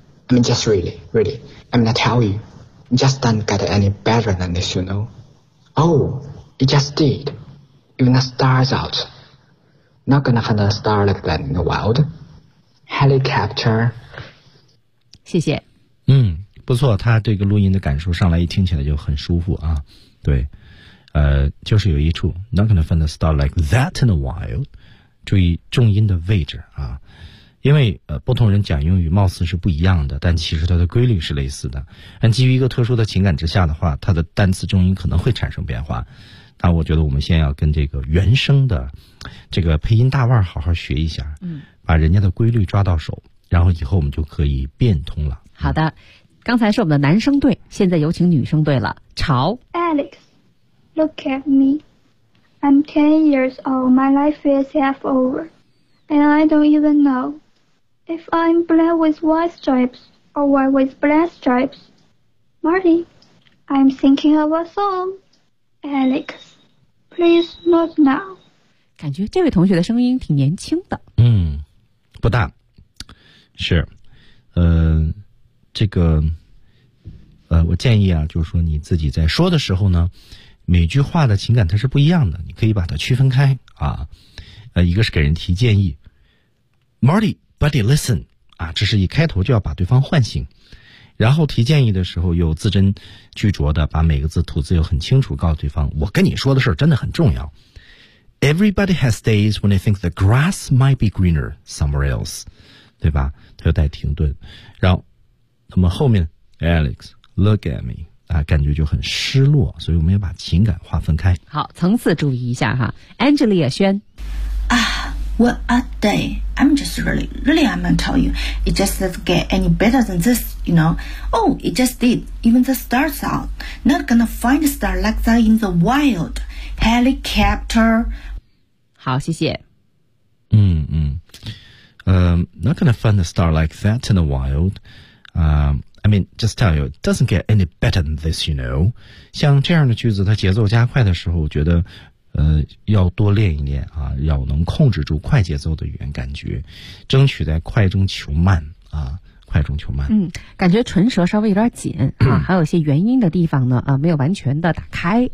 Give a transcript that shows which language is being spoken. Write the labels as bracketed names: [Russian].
[English] I mean just really, really, I mean I tell you, just don't get any better than this, you know. Oh, it just did, even the stars outNot gonna find a star like that in the wild. Helicopter. [Chinese] 谢谢。不错，他这个录音的感受上来一听起来就很舒服啊。对，就是有一处 [English] Not gonna find a star like that in the wild. [Chinese] 注意重音的位置啊，因为不同人讲英语貌似是不一样的，但其实它的规律是类似的。但基于一个特殊的情感之下的话，它的单词重音可能会产生变化。那我觉得我们先要跟这个原声的这个配音大腕好好学一下，嗯，把人家的规律抓到手，然后以后我们就可以变通了。好的，刚才是我们的男生队，现在有请女生队了。潮 [English] ，Alex， look at me， I'm 10 years old， my life is half over， and I don't even know if I'm black with white stripes or white with black stripes。 Marty， I'm thinking of a song。 Alex， please not now。 [Chinese] 感觉这位同学的声音挺年轻的。嗯，不大，是，这个，我建议啊，就是说你自己在说的时候呢，每句话的情感它是不一样的，你可以把它区分开啊。一个是给人提建议 ， [English] Marty， buddy， listen， [Chinese] 啊，这是一开头就要把对方唤醒。然后提建议的时候又字斟句酌的把每个字吐字又很清楚告诉对方，我跟你说的事儿真的很重要。 [English] Everybody has days when they think the grass might be greener somewhere else， [Chinese] 对吧？他又带停顿，然后那么后面 [English] Alex look at me [Chinese] 啊，感觉就很失落，所以我们要把情感划分开。好，层次注意一下哈。Angelia 轩 [English] 啊。What a day. I'm just really, really, I'm gonna tell you. It just doesn't get any better than this, you know. Oh, it just did. Even the stars out. Not gonna find a star like that in the wild. Helicopter. [Chinese] 好，谢谢。 [English] Not gonna find a star like that in the wild. I mean, just tell you, it doesn't get any better than this, you know. [Chinese] 像这样的句子，它节奏加快的时候，我觉得要多练一练啊，要能控制住快节奏的语言感觉，争取在快中求慢啊，快中求慢。嗯，感觉唇舌稍微有点紧啊，还有一些元音的地方呢啊，没有完全的打开，